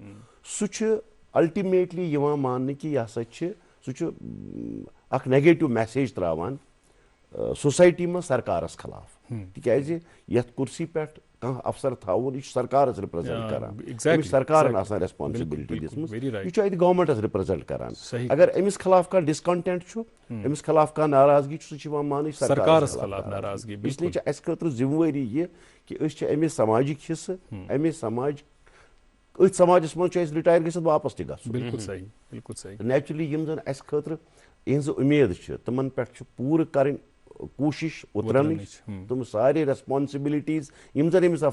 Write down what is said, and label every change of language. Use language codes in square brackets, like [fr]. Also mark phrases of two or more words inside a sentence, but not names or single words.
[ks] سُہ چھُ الٹِمیٹلی یِوان ماننہٕ کہِ یہِ ہسا چھِ سُہ چھُ اکھ [en] negative message [ks] تراوان سوسایٹی منٛز سرکارس خلاف تِکیازِ یتھ کُرسی پٮ۪ٹھ کانٛہہ افسر تھاوُن یہِ چھُ سرکارس رِپرٛزنٹ کران أمِس سرکارن آسان ریسپانسبلٹی دِژمٕژ یہِ چھُ اَتہِ گورمنٹس رِپرٛزنٹ کران اگر أمِس خلاف کانٛہہ ڈِسکنٹینٹ چھُ أمِس خلاف کانٛہہ ناراضگی چھُ سُہ چھُ یِوان ماننہٕ سرکارس خلاف ناراضگی [ur] اس لیے [ks] چھِ اَسہِ خٲطرٕ ذِمہٕ وٲری یہِ کہِ أسۍ چھِ اَمے سماجِک حِصہٕ اَمے سماج أتھۍ سماجس منٛز چھُ اَسہِ رِٹایر گٔژھِتھ واپس تہِ گژھُن بالکل صحیح بالکل صحیح نیچرلی یِم زن اَسہِ خٲطرٕ یِہنٛزٕ اُمید چھِ تِمن پٮ۪ٹھ چھُ پوٗرٕ کَرٕنۍ کوٗشِش اُترنٕچ تِم سارے ریسپانسبلٹیٖز یِم زن أمِس